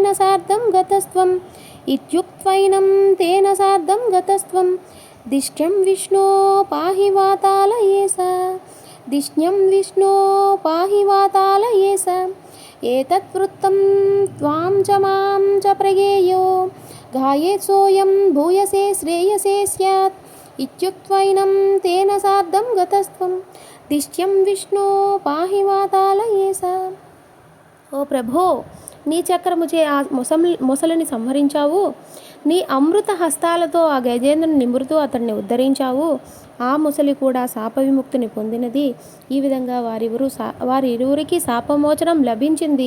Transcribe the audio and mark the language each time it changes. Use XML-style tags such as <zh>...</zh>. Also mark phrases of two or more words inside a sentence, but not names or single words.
<sa>सार्धं गतस्त्वम् इत्युक्त्वैनं तेन सार्धं गतस्त्वं दिष्ट्यं विष्णो पाहि वातालयेश दिष्ट्यं विष्णो पाहि वातालयेश एतद्वृत्तं त्वां च मां च प्रगेयो गाये सोऽयं भूयसे श्रेयसे स्यात् इत्युक्त्वैनं तेन सार्धं गतस्त्वं दिष्ट्यं विष्णो पाहि वातालयेश।</sa> <te>ఓ ప్రభో, నీ చక్రముచే ఆ మొసలిని సంహరించావు, నీ అమృత హస్తాలతో ఆ గజేంద్రుని నిమురుతూ అతన్ని ఉద్ధరించావు. ఆ ముసలి కూడా శాప విముక్తిని పొందినది. ఈ విధంగా వారి ఇరువురికి శాపమోచనం లభించింది.</te>